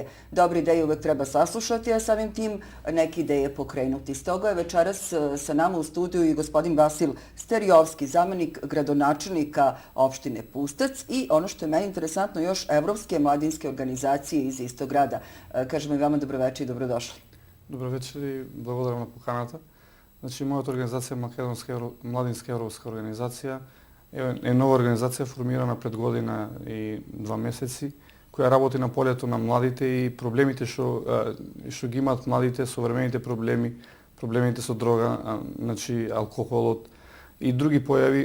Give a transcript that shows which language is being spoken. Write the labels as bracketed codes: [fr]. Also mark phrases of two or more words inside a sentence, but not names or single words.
[sr] Dobre ideje uvek treba saslušati, a samim tim neke ideje pokrenuti. Stoga je večeras sa nama u studiju i gospodin Vasil Sterijovski, zamenik gradonačelnika opštine Pustac i ono što je meni interesantno još Evropske mladinske organizacije iz istog grada. Kažemo i vama dobroveče i dobrodošli. [mk] Добро вечер и благодарам на поканата. Значи, мојата организација Македонска младинска европска организација е нова организација формирана пред година и 2 месеци, која работи на полето на младите и проблемите што ги имаат младите, современите проблеми, проблемите со дрога, значи алкохолот и други појави.